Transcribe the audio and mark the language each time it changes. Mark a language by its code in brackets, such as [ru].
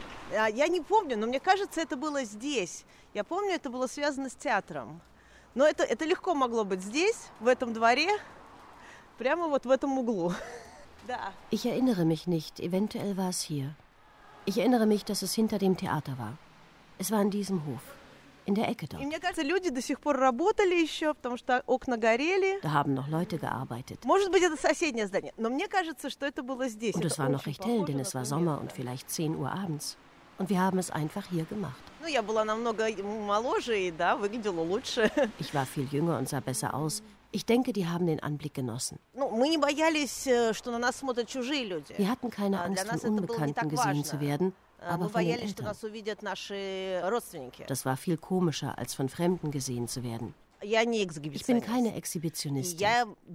[ru] Я не помню, но мне кажется, это было здесь. Я помню, это было связано с театром. Но это легко могло быть здесь, в этом дворе, прямо вот в этом углу. Да. [de] Ich erinnere mich nicht, eventuell war es hier. Ich erinnere mich, dass es hinter dem Theater war. Es war in diesem Hof. In der Ecke dort. [ru] И мне кажется, люди до сих пор работали еще, потому что окна горели. [de] Da haben noch Leute gearbeitet. [ru] Может быть, это соседнее здание. Но мне кажется, что это было здесь. [de] Und es war noch recht hell, denn es war Sommer und vielleicht 10 Uhr abends. Und wir haben es einfach hier gemacht. [ru] Ну, я была намного моложе и, да, выглядела лучше. [de] Ich war viel jünger und sah besser aus. Ich denke, die haben den Anblick genossen. [ru] Ну, мы не боялись, что на нас смотрят чужие люди. [de] Wir hatten keine Angst, von Unbekannten gesehen zu werden. Aber wir [ru] боялись, что нас увидят наши родственники. [de] Das war viel komischer, als von Fremden gesehen zu werden. Ich bin keine Exhibitionistin.